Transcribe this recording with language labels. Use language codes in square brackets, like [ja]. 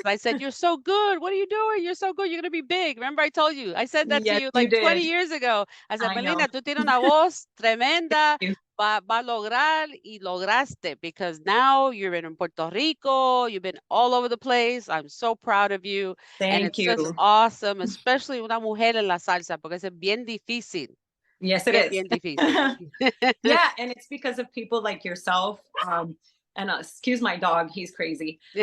[en] I said, you're so good. What are you doing? You're so good. You're going to be big. Remember I told you? I said that to you like 20 years ago. I said, Melina, [es] tú tienes una voz tremenda. Va a lograr y lograste, [en] because now you're in Puerto Rico, you've been all over the place. I'm so proud of you. Thank you. Just awesome, especially [es] una mujer en la salsa, porque es bien difícil. [en] Yes, it is. [es] Bien difícil. [en] Yeah, and it's because of people like yourself. And excuse my dog, he's crazy.